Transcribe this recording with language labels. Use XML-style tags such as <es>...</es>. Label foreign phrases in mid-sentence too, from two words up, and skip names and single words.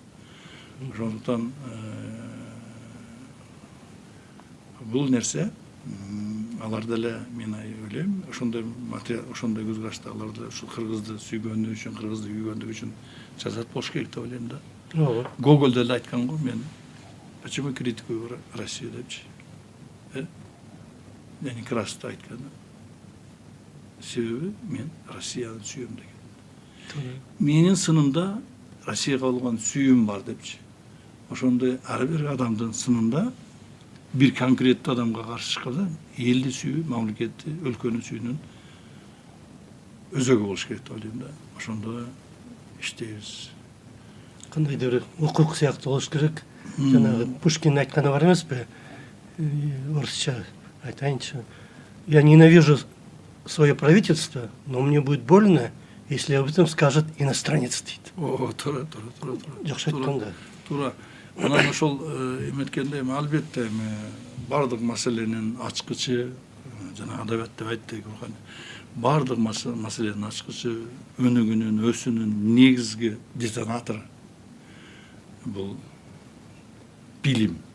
<ky>Ошондуктан бул нерсе алар деле, мен ойлойм, ошондой көз карашта алар деле ушул кыргызды сүйгөнү үчүн, кыргызды күйгөндүгү үчүн жазат болуш керек деп ойлойм да. Ооба. Гоголь деле айткан го, мен</ky> <ru>почему критикую Россию</ru> <ky>депчи. Лени Красты айткан. Себеби мен Россияны сүйөм деген. Менин сынымда Россияга болгон сүйүүм бар депчи. Ошондой ар бир адамдын сынында бир конкреттүү адамга каршы чыкканда элди сүйүү, мамлекетти, өлкөнү сүйүүнүн өзөгү болуш керек деп ойлойм да. Ошондо иштейбиз. Кандайдыр бир укук сыяктуу болуш керек. Жанагы Пушкин айтканы бар эмеспи? Орусча айтайынчы.</ky> <ru>Я ненавижу свое правительство, но мне будет больно, если об этом скажет иностранец дейт.</ru> <ky>Туура. Жакшы айткан да. Туура. Анан ошол эметкенде албетте бардык маселенин ачкычы, жана адабият деп айттык, бардык маселенин ачкычы, өнүгүүнүн, өсүүнүн негизги детонатору бул билим.</ky>